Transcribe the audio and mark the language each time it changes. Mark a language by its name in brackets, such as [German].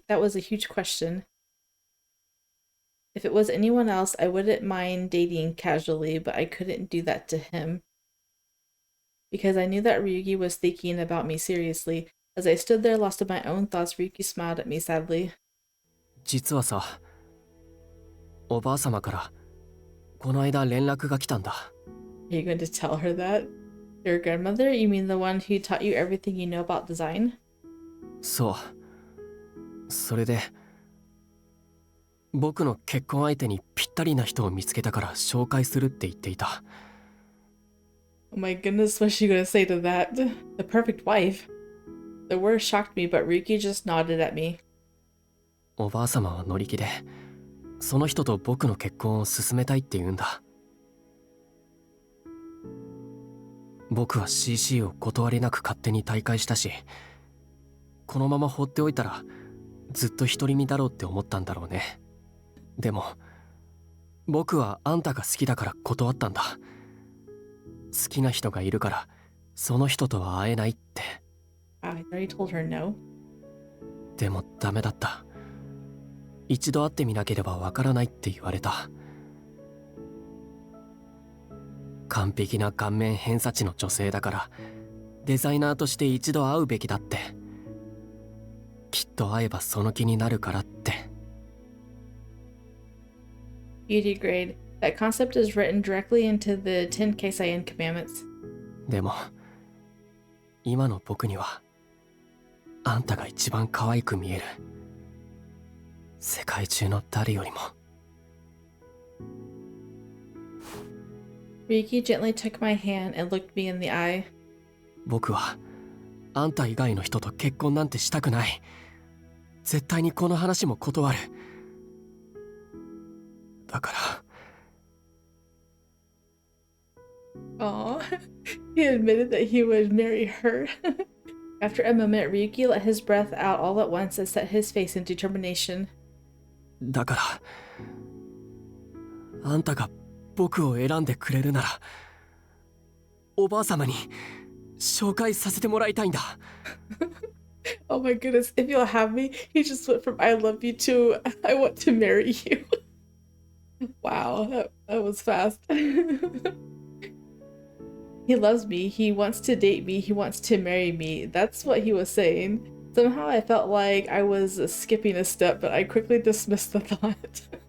[English] That was a huge question. If it was anyone else, I wouldn't mind dating casually, but I couldn't do that to him. Because I knew that Ryuki was thinking about me seriously. As I stood there lost in my own thoughts, Ryuki smiled at me sadly. [Japanese] 実はさ、おばあ様からこの間連絡が来たんだ。 [English] Are you going to tell her that? Your grandmother? You mean the one who taught you everything you know about design? [Japanese] そう。それで僕の結婚相手にぴったりな人を見つけたから紹介するって言っていた。 [English] Oh my goodness, what's she gonna say to that? The perfect wife. The word shocked me, but Ryuki just nodded at me. [Japanese] おばあ様は乗り気で、その人と僕の結婚を進めたいって言うんだ。僕は CC を断りなく勝手に退会したし、このまま放っておいたらずっと独り身だろうって思ったんだろうね。でも僕はあんたが好きだから断ったんだ。好きな人がいるからその人とは会えないって。 [English] I already told her no. [Japanese] でもダメだった。一度会ってみなければわからないって言われた。完璧な顔面偏差値の女性だからデザイナーとして一度会うべきだって。きっと会えばその気になるからって。 [English] Beauty grade. That concept is written directly into the 10 Keisaiin commandments. [Japanese] でも今の僕にはあんたが一番可愛く見える。世界中の誰よりも。 [English] Ryuki gently took my hand and looked me in the eye. [Japanese] 僕はあんた以外の人と結婚なんてしたくない。絶対にこの話も断る。だから。 [English] Aw, he admitted that he would marry her. After a moment, Ryuki let his breath out all at once and set his face in determination. [Japanese] だからあんたが僕を選んでくれるなら、おばあ様に紹介させてもらいたいんだ。 [English] Oh my goodness, if you'll have me, he just went from I love you to I want to marry you. Wow, that was fast. He loves me, he wants to date me, he wants to marry me. That's what he was saying. Somehow I felt like I was skipping a step, but I quickly dismissed the thought.